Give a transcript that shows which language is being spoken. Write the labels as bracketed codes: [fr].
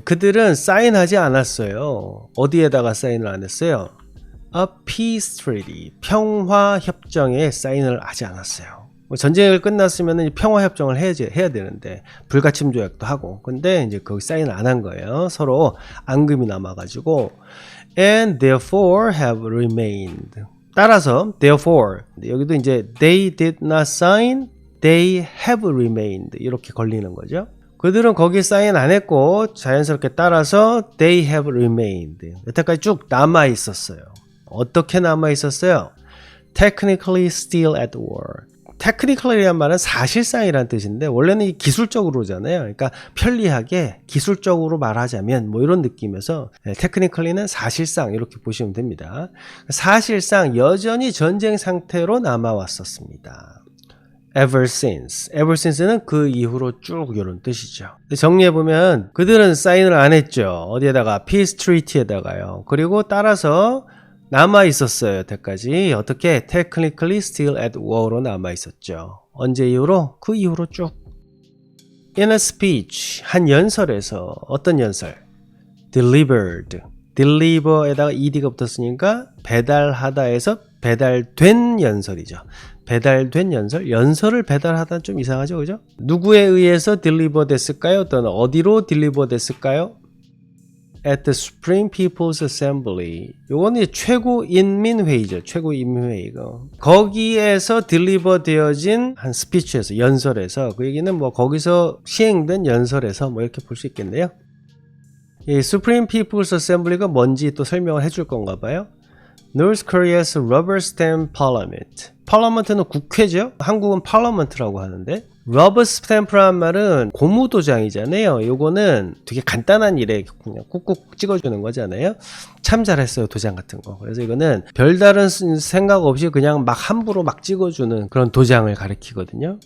[ko] 그들은 사인하지 않았어요. 어디에다가 사인을 안 했어요? [en] A peace treaty. [ko] 평화협정에 사인을 하지 않았어요. 전쟁이 끝났으면 평화협정을 해야 되는데 불가침 조약도 하고 근데 이제 거기 사인을 안 한 거예요. 서로 앙금이 남아가지고 [en] and therefore have remained. [ko] 따라서 therefore 여기도 이제 [en] they did not sign, they have remained [ko] 이렇게 걸리는 거죠. 그들은 거기 사인 안 했고 자연스럽게 따라서 [en] they have remained. [ko] 여태까지 쭉 남아 있었어요. 어떻게 남아 있었어요? [en] Technically still at war. [ko] Technically란 말은 사실상이란 뜻인데 원래는 이 기술적으로잖아요. 그러니까 편리하게 기술적으로 말하자면 뭐 이런 느낌에서 Technically는 사실상 이렇게 보시면 됩니다. 사실상 여전히 전쟁 상태로 남아왔었습니다. [en] Ever since. [ko] Ever since는 그 이후로 쭉 이런 뜻이죠. 정리해보면 그들은 사인을 안 했죠. 어디에다가? Peace Treaty에다가요. 그리고 따라서 남아있었어요. 여태까지. 어떻게? [en] Technically still at war로 [ko] 남아있었죠. 언제 이후로? 그 이후로 쭉. [en] In a speech. [ko] 한 연설에서. 어떤 연설? Delivered. Deliver에다가 ed가 붙었으니까 배달하다에서 배달된 연설이죠. 배달된 연설? 연설을 배달하다는 좀 이상하죠, 그죠? 누구에 의해서 딜리버 됐을까요? 또는 어디로 딜리버 됐을까요? [en] At the Supreme People's Assembly. [ko] 요거는 최고인민회의죠. 최고인민회의. 거기에서 딜리버 되어진 한 스피치에서, 연설에서, 그 얘기는 뭐 거기서 시행된 연설에서 뭐 이렇게 볼 수 있겠네요. 이 Supreme People's Assembly가 뭔지 또 설명을 해줄 건가 봐요. [en] North Korea's rubber stamp parliament. [ko] parliament는 국회죠. 한국은 parliament라고 하는데 rubber stamp란 말은 고무도장이잖아요. 요거는 되게 간단한 일에 그냥 꾹꾹 찍어주는 거잖아요. 참 잘했어요, 도장 같은 거. 그래서 이거는 별다른 생각 없이 그냥 막 함부로 막 찍어주는 그런 도장을 가리키거든요.